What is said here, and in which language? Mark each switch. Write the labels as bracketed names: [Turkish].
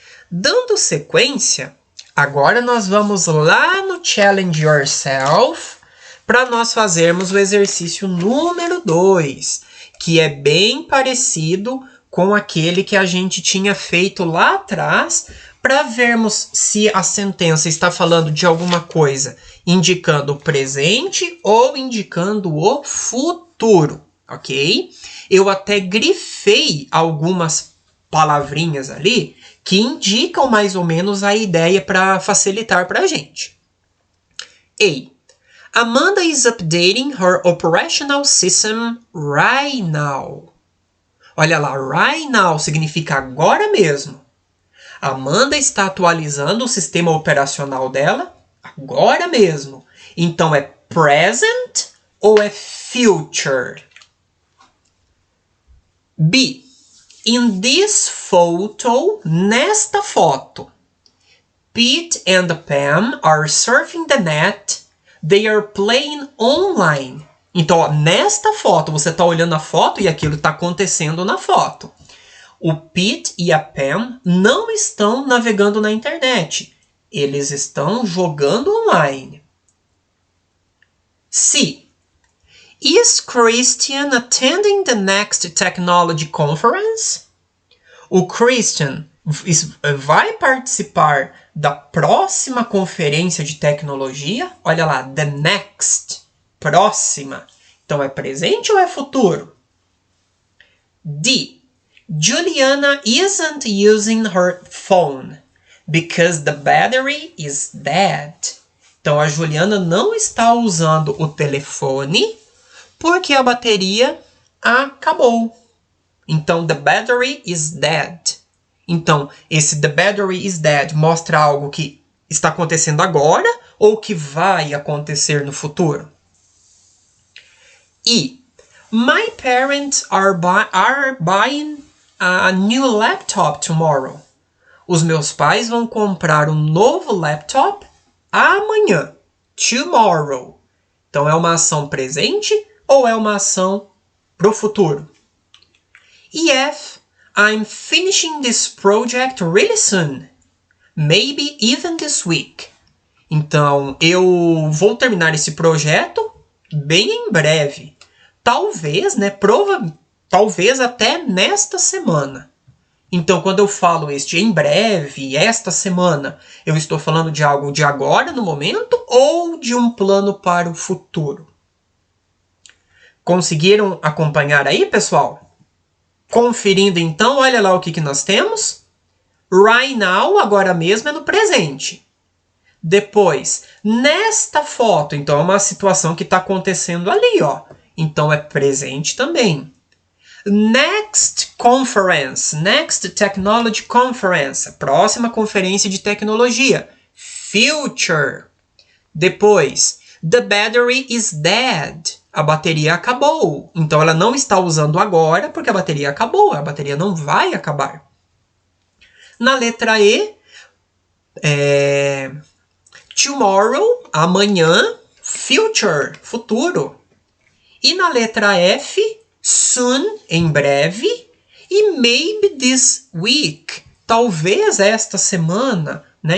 [Portuguese] Dando sequência, agora nós vamos lá no Challenge Yourself para nós fazermos o exercício número 2, que é bem parecido com aquele que a gente tinha feito lá atrás, para vermos se a sentença está falando de alguma coisa indicando o presente ou indicando o futuro, ok? Eu até grifei algumas palavrinhas ali que indicam mais ou menos a ideia para facilitar para a gente. A. [English] Amanda is updating her operational system right now. [Portuguese] Olha lá, right now significa agora mesmo. Amanda está atualizando o sistema operacional dela agora mesmo. Então é present ou é future? B. [English] In this photo, nesta foto, Pete and Pam are surfing the net. They are playing online. [Portuguese] Então, ó, nesta foto, você está olhando a foto e aquilo está acontecendo na foto. O Pete e a Pam não estão navegando na internet. Eles estão jogando online. C. [English] Is Christian attending the next technology conference? [Portuguese] O Christian vai participar da próxima conferência de tecnologia? Olha lá, the next, próxima. Então é presente ou é futuro? D. [English] Juliana isn't using her phone because the battery is dead. [Portuguese] Então a Juliana não está usando o telefone porque a bateria acabou. [English] Então, the battery is dead. [Portuguese] Então, esse the battery is dead mostra algo que está acontecendo agora ou que vai acontecer no futuro? E. [English] My parents are buying a new laptop tomorrow. [Portuguese] Os meus pais vão comprar um novo laptop amanhã. Tomorrow. Então, é uma ação presente ou é uma ação pro futuro? E F. [English] I'm finishing this project really soon. Maybe even this week. [Portuguese] Então, eu vou terminar esse projeto bem em breve. Talvez, né? Talvez até nesta semana. Então, quando eu falo este em breve, esta semana, eu estou falando de algo de agora, no momento, ou de um plano para o futuro? Conseguiram acompanhar aí, pessoal? Conferindo então, olha lá o que nós temos. Right now, agora mesmo, é no presente. Depois, nesta foto. Então, é uma situação que está acontecendo ali, ó. Então, é presente também. [English] Next conference. Next technology conference. [Portuguese] Próxima conferência de tecnologia. [English] Future. Depois, the battery is dead. [Portuguese] A bateria acabou. Então, ela não está usando agora porque a bateria acabou. A bateria não vai acabar. Na letra E, tomorrow, amanhã, future, futuro. E na letra F, soon, em breve, e maybe this week, talvez esta semana, né?